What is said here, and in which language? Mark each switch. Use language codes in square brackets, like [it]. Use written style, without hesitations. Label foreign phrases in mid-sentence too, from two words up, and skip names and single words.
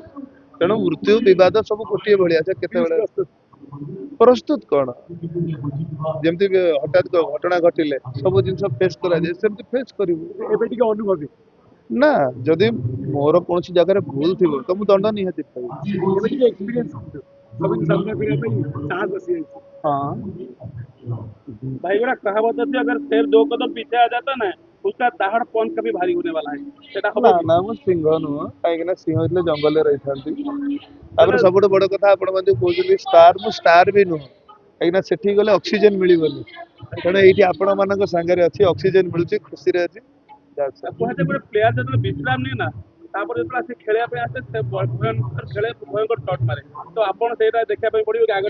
[or] ତେଣୁ ମୃତ୍ୟୁ ବିବାଦ ସବୁ ଗୋଟିଏ ଭଳିଆ, ସେ କେତେବେଳେ ପ୍ରସ୍ତୁତ କଣ, ଯେମିତି ହଠାତ୍ ଘଟଣା ଘଟିଲେ ସବୁ ଜିନିଷ ଫେସ୍ କରାଯାଏ, ସେମିତି ଫେସ୍ କରିବୁ। ଏବେ ଟିକେ ଅନୁଭବୀ ନା, ଯଦି ମୋର କୌଣସି ଜାଗାରେ ଭୁଲ ଥିବ ତ ମୁଁ ଦଣ୍ଡ ନିହାତି ପାଇବି। ଏବେ ଟିକେ ଏକ୍ସପିରିଏନ୍ସ ସବୁ ସାମ୍ନା କରିବା ପାଇଁ ସାହସ ଆସିଯାଇଛି। [hi] हाँ भाई बड़ा कहावत है, अगर शेर 2 कदम पीछे आ जाता ना, उसका दहाड़ पंच कभी भारी होने वाला है, सेटा ना [or] ହବ କି? [hi] ना [or] ମୁଁ ସିଂହ ନୁହଁ, କାହିଁକି ନା ସିଂହ ହେଇଥିଲେ ଜଙ୍ଗଲରେ ରହିଥାନ୍ତି। ତାପରେ ସବୁଠୁ ବଡ କଥା, ଆପଣ ମାନେ କହୁଛନ୍ତି ଷ୍ଟାର, ମୁଁ ଷ୍ଟାର ବି ନୁହଁ, କାହିଁକି ନା ସେଠି ଗଲେ ଅକ୍ସିଜେନ ମିଳିବନି, ତେଣୁ ଏଇଠି ଆପଣ ମାନଙ୍କ ସାଙ୍ଗରେ ଅଛି, ଅକ୍ସିଜେନ ମିଳୁଛି, ଖୁସିରେ ଅଛି। କୁହାଯାଏ ଗୋଟେ ପ୍ଲେୟାର ଯେତେବେଳେ ବିଶ୍ରାମ ନିଏ ନା, ତାପରେ ଯେତେବେଳେ ଆସି ଖେଳିବା ପାଇଁ ଆସେ, ସେ ଭୟଙ୍କର ଖେଳେ, ଭୟଙ୍କର ସଟ୍ ମାରେ, ତ ଆପଣ ସେଇଟା ଦେଖିବା ପାଇଁ ପଡିବ କି ଆଗ